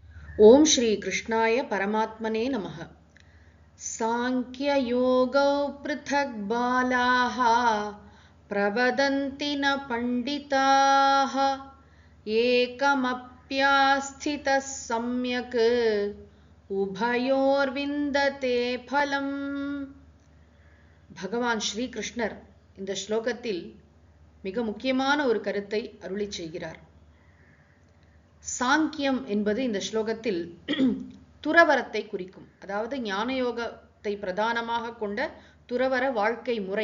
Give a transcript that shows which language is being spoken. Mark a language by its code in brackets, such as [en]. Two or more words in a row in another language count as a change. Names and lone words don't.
[sa] ओम श्री कृष्णाय परमात्मने नमः। सांख्ययोगौ पृथक् बालाः प्रवदन्ति न पंडिताः एकमप्यास्थितः सम्यक् उभयोर्विन्दते फलम्। [ta] பகவான் ஸ்ரீ கிருஷ்ணர் இந்த ஸ்லோகத்தில் மிக முக்கியமான ஒரு கருத்தை அருளி செய்கிறார். சாங்கியம் என்பது இந்த ஸ்லோகத்தில் துறவரத்தை குறிக்கும். அதாவது ஞானயோகத்தை பிரதானமாக கொண்ட துறவர வாழ்க்கை முறை.